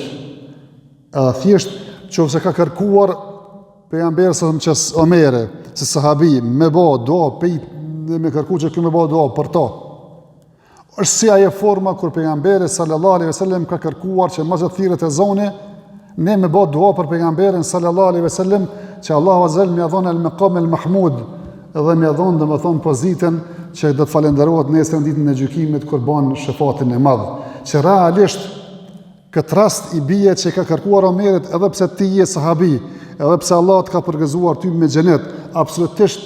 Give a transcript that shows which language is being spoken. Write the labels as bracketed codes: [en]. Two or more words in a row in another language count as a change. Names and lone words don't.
[sq] Edhe thjesht qofse ka kërkuar pejgamberi që Omeri, se sahabi, me ba dua, dhe me kërku që kjo me ba dua për ta. Është si ajo forma kur pejgamberi [ar] صلى الله عليه وسلم [sq] ka kërkuar që mas thirrjet e zoni, ne me ba dua për pejgamberin sallallahu alaihi wasallam që Allahu [ar] عز وجل [sq] më dhon [ar] المقام المحمود, [sq] dhe më dhon domethën pozitën që do të falenderohet nesër ditën e gjykimit kur bën shefatin e madh. Që realisht këtë rast i bie që ka kërkuar Omerit edhe pse ti je sahabi, edhe pse Allah të ka përgëzuar ty me xhenet, absolutisht